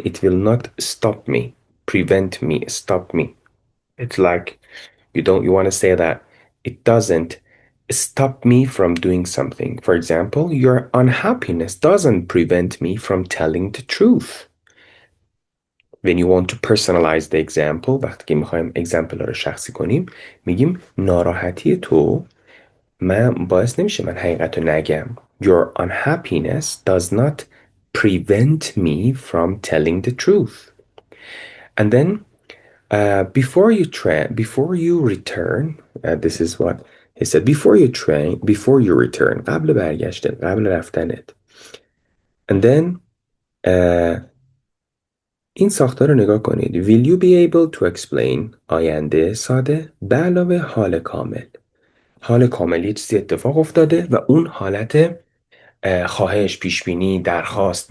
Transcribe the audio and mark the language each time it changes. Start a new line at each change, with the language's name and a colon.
English: It will not stop me. Prevent me, stop me. It's like you want to say that it doesn't stop me from doing something. For example, your unhappiness doesn't prevent me from telling the truth. When you want to personalize the example,
Persian: وقتی که میخوایم example رو شخصی کنیم میگیم ناراحتی تو باعث نمیشه من حقیقت رو نگم.
English: Your unhappiness does not prevent me from telling the truth. And then before you return, this is what he said, before you return,
Persian: قبل برگشتن، قبل رفتنت.
English: And then
Persian: این ساختار رو نگاه کنید.
English: Will you be able to explain
Persian: آینده ساده به علاوه حال کامل. حال کامل یه چیزی اتفاق افتاده و اون حالت خواهش، پیشبینی، درخواست.